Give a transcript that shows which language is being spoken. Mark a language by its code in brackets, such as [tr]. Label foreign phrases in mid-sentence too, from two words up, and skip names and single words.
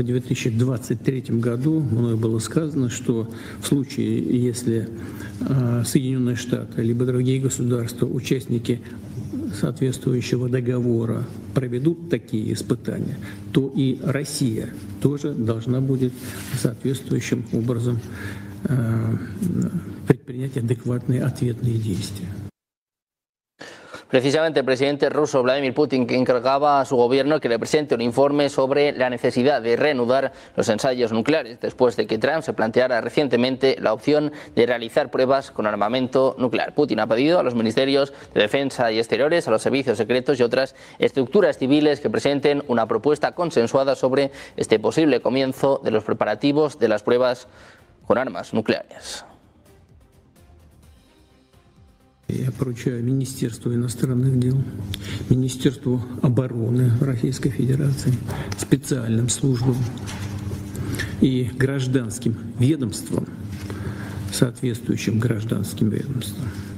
[ru] 2023 году мною было сказано, что в случае, если Соединенные Штаты либо другие государства, участники соответствующего договора, проведут такие испытания, то и Россия тоже должна будет соответствующим образом предпринять адекватные ответные действия. [es] Precisamente el presidente ruso Vladimir Putin, que encargaba a su gobierno que le presente un informe sobre la necesidad de reanudar los ensayos nucleares, después de que Trump se planteara recientemente la opción de realizar pruebas con armamento nuclear. Putin ha pedido a los ministerios de Defensa y Exteriores, a los servicios secretos y otras estructuras civiles que presenten una propuesta consensuada sobre este posible comienzo de los preparativos de las pruebas con armas nucleares. [ru] Я поручаю Министерству иностранных дел, Министерству обороны Российской Федерации, специальным службам и гражданским ведомствам, соответствующим гражданским ведомствам,